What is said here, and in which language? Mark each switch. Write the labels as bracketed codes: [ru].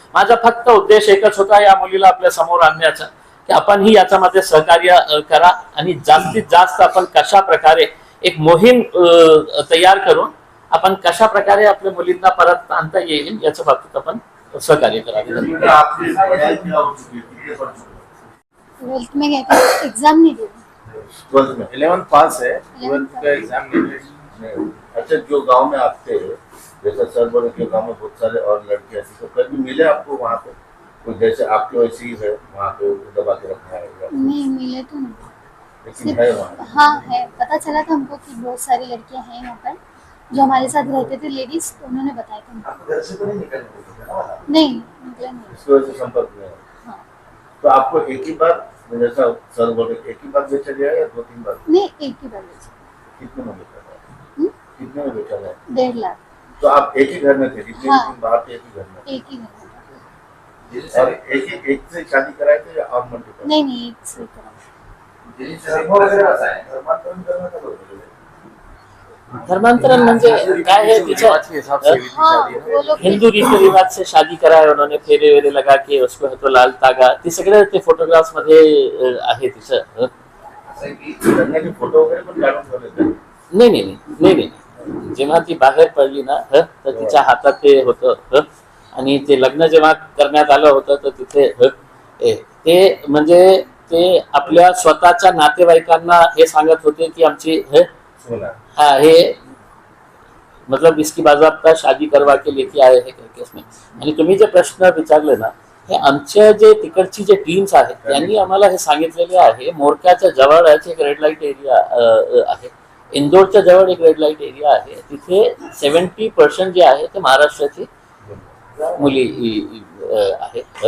[mr] माझा फक्त उद्देश एकच होता या मुलीला आपल्या समोर आणण्याचा, की आपण ही याच्यामध्ये सहकार्य करा आणि जास्तीत जास्त आपण कशा प्रकारे एक मोहीम तयार करून आपण कशा प्रकारे आपल्या मुलींना परत आणता येईल याच्या बाबतीत आपण सहकार्य करावे. [hi] ट्वेल्थ में गए थे, एग्जाम नहीं दिए. 12th में 11th पास है, 12th 11th का एग्जाम नहीं है। नहीं। अच्छा, जो गांव में आप थे, जैसा सर बोले कि गांव में बहुत सारे और लड़के ऐसे, तो कभी मिले आपको वहाँ पे कोई जैसे आपके वैसे ही है वहाँ पे दबा के रखा है या नहीं मिले तो नहीं. लेकिन है वहाँ? हाँ है, पता चला था हमको कि बहुत सारी लड़कियां हैं यहाँ पर जो हमारे साथ रहते थे लेडीज, तो उन्होंने बताया था हमको. आप घर से तो नहीं निकल रहे थे ना? नहीं निकला नहीं. इसकी वजह से संपर्क में है। हाँ. तो आपको एक ही बार, जैसा सर बोले, एक ही बार बेचा गया या 2-3 बार? नहीं एक ही बार बेचा. कितने में बेचा गया? हम्म? कितने में बेचा गया? 1.5 लाख. तो आप एक ही घर में थे, जितने हाँ। दिन बाहर थे एक ही घर में? एक ही घर में. और एक से शादी कराए थे या और मल्टीपल? नहीं एक से करा. [mr] धर्म वगैरह असा आहे, धर्मांतरण करणं का बरोबर आहे? धर्मांतरण म्हणजे काय है, तिच्या [hi] हाँ वो लोग हिंदू रीति रिवाज से शादी कराय उन्होंने, फेरे वेरे लगा के उसको है तो लाल तागा, [mr] ते सगळे ते फोटोग्राफ्स मध्ये आहे तिचं. असं आहे की लग्नाचे फोटो वगैरे पण काढून ठेवले ते? नाही. जेव्हा ती बाहेर पडली ना तर तिच्या हातात ते होतं आणि ते लग्न जेव्हा करण्यात आलं होतं तर तिथे ते म्हणजे ते आपल्या स्वतःच्या नातेवाईकांना हे सांगत होते की आमची सोना [hi] हाँ हे मतलब इसकी बाजाबता शादी करवा के लेके आए हैं केस में. [mr] आणि तुम्ही जे प्रश्न विचारले ना, हे आमच्या जे तिकडची जे टीम्स आहेत त्यांनी आम्हाला हे सांगितलेले आहे. मोरक्याच्या जवळच एक रेड लाईट एरिया आहे, इंदोरच्या जवळ एक रेड लाईट एरिया आहे, तिथे 70% जे आहे ते महाराष्ट्राची मुली आहे.